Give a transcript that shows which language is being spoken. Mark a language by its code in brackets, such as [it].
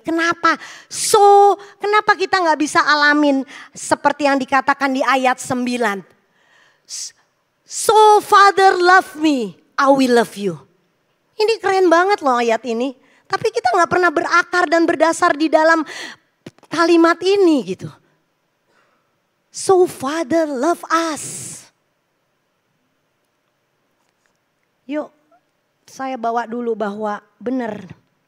[id] Kenapa kita gak bisa alamin seperti yang dikatakan di ayat 9. [en] So Father love me, I will love you. [id] Ini keren banget loh ayat ini. Tapi kita gak pernah berakar dan berdasar di dalam kalimat ini gitu. [en] So Father love us. [id] Yuk saya bawa dulu bahwa benar.